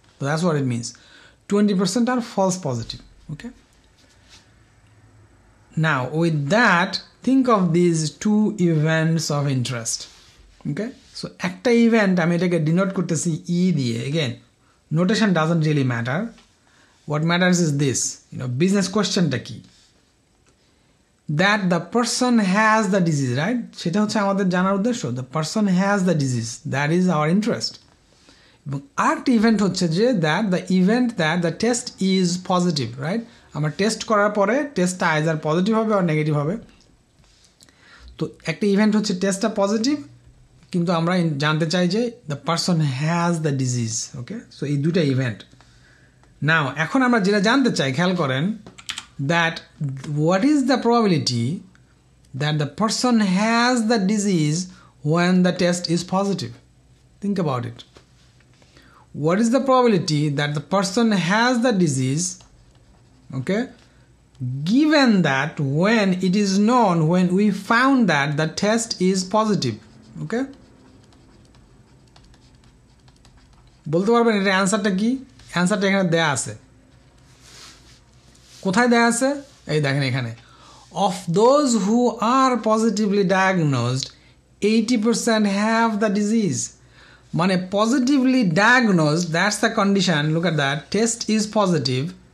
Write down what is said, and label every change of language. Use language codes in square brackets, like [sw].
[en] তো that's what it means, 20% are false positive. Okay, now with that think of these two events of interest. [bn] Okay, so একটা event আমি এটাকে denote করতেছি ই দিয়ে। [en] again notation doesn't really matter, what matters is this, business questionটা কি, that the person has the disease, right? [bn] সেটা হচ্ছে আমাদের জানার উদ্দেশ্য, [en] the person has the disease, that is our interest. [bn] এবং আরেকটা ইভেন্ট হচ্ছে যে [en] that the test is positive, right? [bn] আমরা টেস্ট করার পরে টেস্টটা আইদার পজিটিভ হবে আর নেগেটিভ হবে। তো একটা ইভেন্ট হচ্ছে টেস্টটা পজিটিভ, কিন্তু আমরা জানতে চাই যে [en] The person has the disease. [bn] Okay, so এই দুটা ইভেন্ট। নাও এখন আমরা যেটা জানতে চাই, খেয়াল করেন, [en] That what is the probability that the person has the disease when the test is positive? Think about it. What is the probability that the person has the disease, okay, given that when it is known, when we found that the test is positive? [bn] Okay, বলতে পারবেন এটা অ্যান্সারটা কি? অ্যান্সারটা এখানে দেয়া আছে। কোথায় দেয়া আছে? এই দেখেন এখানে, [en] of those who are positively diagnosed 80% have the disease. মানে positively diagnosed, that's the condition, look at that, test is positive,